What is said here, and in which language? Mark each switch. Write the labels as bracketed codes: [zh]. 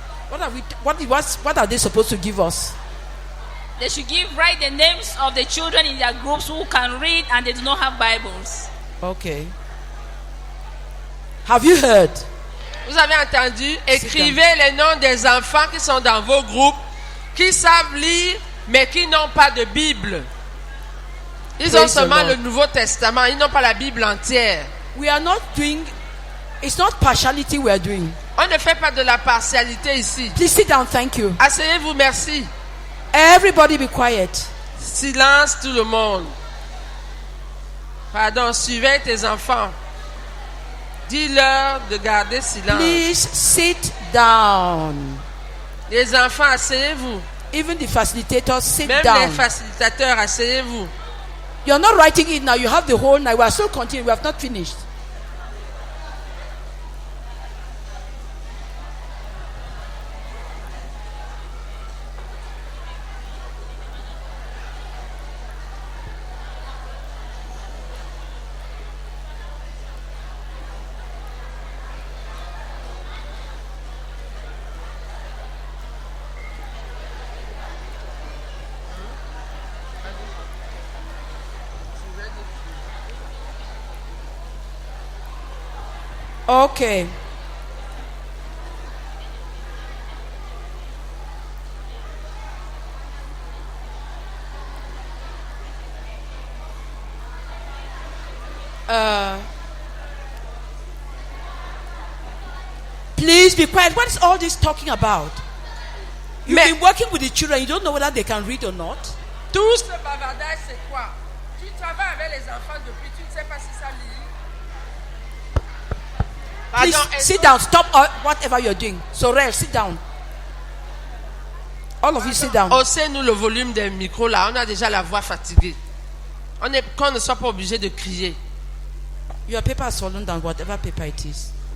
[en] What are they supposed to give us? They should write the names of the children in their groups who can read and they do not have Bibles. Okay. Have you heard? [fr] Vous avez entendu? Écrivez les noms des enfants qui sont dans vos groupes, qui savent lire, mais qui n'ont pas de Bible. Ils ont seulement le Nouveau Testament, ils n'ont pas la Bible entière. [en] We are not doing, it's not partiality we are doing. [fr] On ne fait pas de la partialité ici. [en] Please sit down, thank you. [fr] Asseyez-vous, merci. [en] Everybody be quiet. [fr] Silence tout le monde. Pardon, suivez tes enfants. Dis-leur de garder silence. [en] Please sit down. [fr] Les enfants, asseyez-vous. [en] Even the facilitators, sit [fr] Même [en] down. [fr] les facilitateurs, asseyez-vous. [en] You're not writing it now. You have the whole night. We are still continuing. We have not finished. Okay. Please be quiet. What is all this talking about? You've been working with the children. You don't know whether they can read or not. [fr] Tout ce bavardage, c'est quoi? Tu travailles avec les enfants depuis, tu ne sais pas si ça lit. [en] Please sit down. Stop whatever you're doing. Sorel, sit down. All of you sit down. [fr] Haussez-nous le volume des micros là. On a déjà la voix fatiguée. Qu'on ne soit pas obligé de crier. [en] Your paper has fallen down, whatever paper it is.